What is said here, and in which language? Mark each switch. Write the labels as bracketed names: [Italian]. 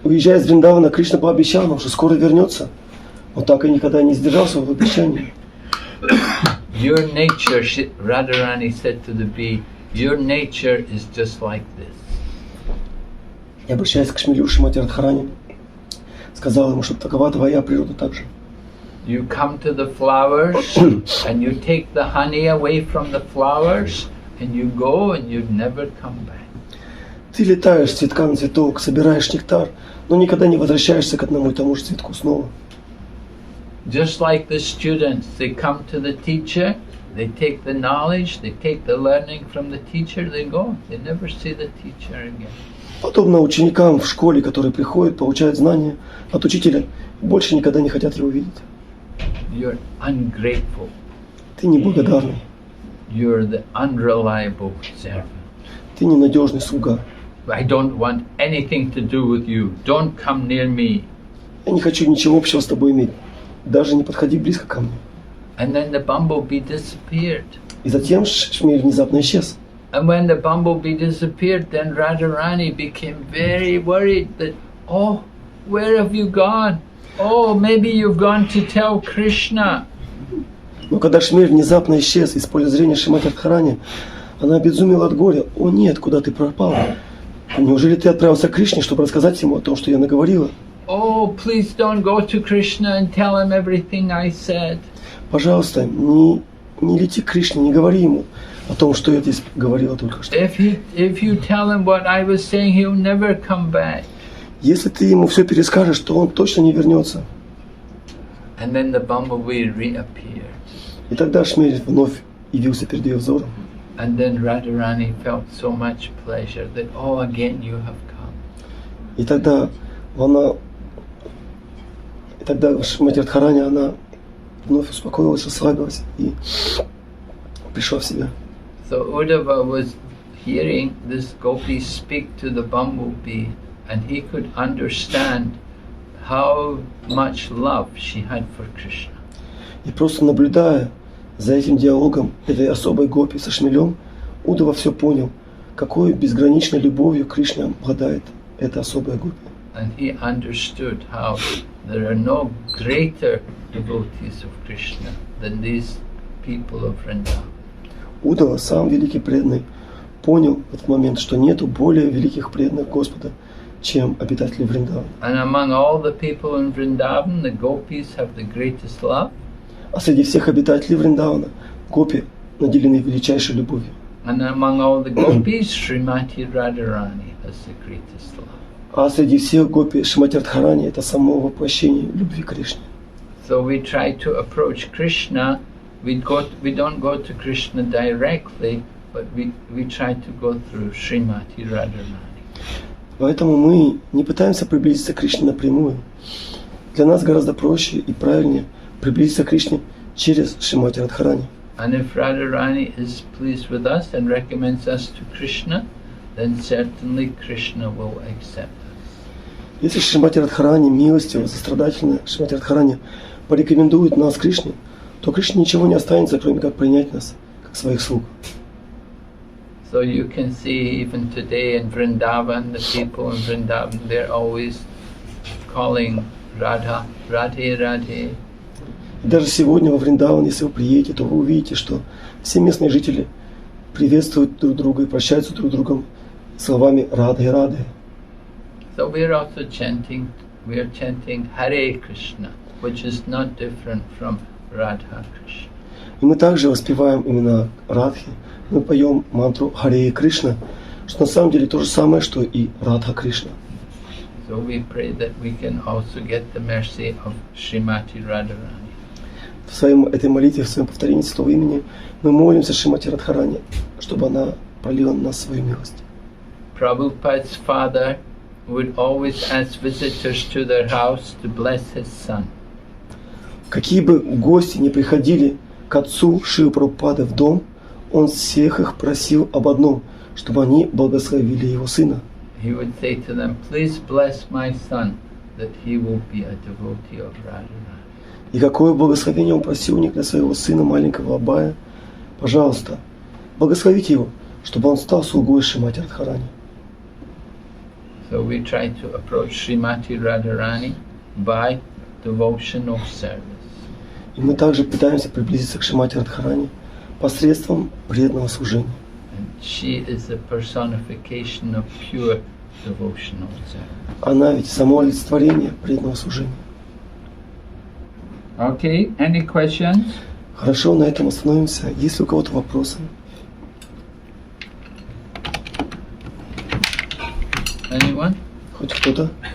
[Russian] Уезжая из Вриндавана, Кришна пообещал нам, что скоро вернется. Он так и никогда не сдержал своего обещания. [English] Your nature, Radharani said to the bee, your nature is just like this. [Russian] И обращаясь к шмелю Шримати Радхарани, сказал ему, что такова твоя природа также. [English] You come to the flowers and you take the honey away from the flowers and you go and you never come back. [Russian] Ты летаешь с цветка на цветок, собираешь нектар, но никогда не возвращаешься к одному и тому же цветку снова. [English] Just like the students, they come to the teacher, they take the knowledge, they take the learning from the teacher, they go. They never see the teacher again. [Russian] Подобно ученикам в школе, которые приходят, получают знания от учителя, больше никогда не хотят его видеть. [English] You're ungrateful. [Russian] Ты неблагодарный. [English] You're the unreliable servant. [Russian] Ты ненадежный слуга. [English] I don't want anything to do with you. Don't come near me. [Russian] Я не хочу ничего общего с тобой иметь. Даже не подходи близко ко мне. [English] And then the bumblebee disappeared. [Russian] И затем шмель внезапно исчез. [English] And when the bumblebee disappeared, then Radharani became very worried that, oh, where have you gone? Oh, maybe you've gone to tell Krishna. [Russian] Но когда шмель внезапно исчез из поля зрения Шримати Радхарани, она обезумела от горя. О нет, куда ты пропал? Неужели ты отправился к Кришне, чтобы рассказать ему о том, что я наговорила? [English] Oh, please don't go to Krishna and tell him everything I said. [Russian] Пожалуйста, не лети к Кришне, не говори ему о том, что я здесь говорила только что. [English] If you tell him what I was saying, he'll never come back. [Russian] Если ты ему все перескажешь, то он точно не вернется. [English] And then the bumblebee reappeared. [Russian] И тогда Шмель вновь явился перед ее взором. [English] And then Radharani felt so much pleasure that, oh, again you have come. [Russian] И тогда Шримати Радхарани, она вновь успокоилась, расслабилась и пришла в себя. [English] So Uddhava was hearing this gopi speak to the bumblebee, and he could understand how much love she had for Krishna. [Russian] И просто наблюдая за этим диалогом этой особой гопи со шмелем, Удава все понял, какой безграничной любовью к Кришне обладает эта особая гопи. [English] And he understood how there are no greater devotees of Krishna than these people of Vrindavan. [Russian] Удава, сам великий преданный, понял в этот момент, что нету более великих преданных Господа, чем обитатели Вриндавана. [English] And among all the people in Vrindavan, the gopis have the greatest love. [Russian] А среди всех обитателей Вриндавана гопи наделены величайшей любовью. [English] And among all the gopis, Srimati Radharani has the greatest love. [Russian] А среди всех гопи Шримати Радхарани это само воплощение любви к Кришне. [English] So we try to approach Krishna. We don't go to Krishna directly, but we try to go through Srimati Radharani. [Russian] Поэтому мы не пытаемся приблизиться к Кришне напрямую. Для нас гораздо проще и правильнее приблизиться к Кришне через Шримати Радхарани. [English] And if Radharani is pleased with us and recommends us to Krishna, then certainly Krishna will accept us. [Russian] Если Шримати Радхарани милостиво, сострадательно, Шримати Радхарани порекомендует нас Кришне, то Кришне ничего не останется, кроме как принять нас, как своих слуг. [English] So you can see even today in Vrindavan, the people in Vrindavan, they're always calling Radha, Radhe, Radhe. [Russian] И даже сегодня во Вриндаван, если вы приедете, то вы увидите, что все местные жители приветствуют друг друга и прощаются друг с другом словами Радhe, Radhe. [English] So we're also chanting Hare Krishna, which is not different from Radha Krishna. [Russian] И мы также воспеваем имена Радхи, мы поем мантру Харе Кришна, что на самом деле то же самое, что и Радха Кришна. [English] So we pray that we can also get the mercy of Srimati Radharani. [Russian] В этой молитве, в своем повторении святого имени, мы молимся Шримати Радхарани, чтобы она пролила на нас свою милость. [English] Prabhupada's father would always ask visitors to their house to bless his son. [Russian] Какие бы гости ни приходили к отцу Шрилы Прабхупады в дом, он всех их просил об одном, чтобы они благословили его сына. [English] He would say to them, please bless my son, that he will be a devotee of Radharani. [Russian] И какое благословение он просил у них для своего сына, маленького Абая? Пожалуйста, благословите его, чтобы он стал слугой Шримати Радхарани. [English] So we try to approach Srimati Radharani by devotional service. [Russian] И мы также пытаемся приблизиться к Шримати Радхарани посредством преданного служения. [English] And she is the personification of pure devotional service. [Russian] Она ведь само олицетворение преданного служения. [English] Okay, any questions? [Russian] Хорошо, на этом остановимся. Есть ли у кого-то вопросы? [English] Anyone? [Russian] Хоть кто-то?